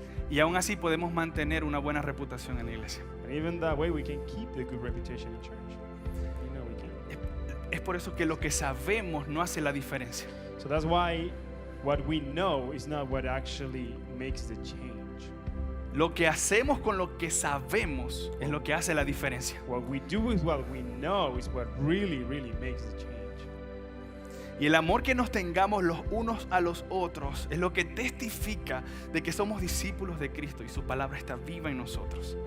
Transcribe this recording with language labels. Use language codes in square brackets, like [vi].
[es] Y aún así podemos mantener una buena reputación en la iglesia. [en] And even that way we can keep the good reputation in church. We can. [es] Es por eso que lo que sabemos no hace la diferencia. [en] So So that's why what we know is not what actually makes the change. [es] Lo que hacemos con lo que sabemos es lo que hace la diferencia. [en] What we do with what we know is what really, really makes the change. [es] Y el amor que nos tengamos los unos a los otros es lo que testifica de que somos discípulos de Cristo y su palabra está viva en nosotros.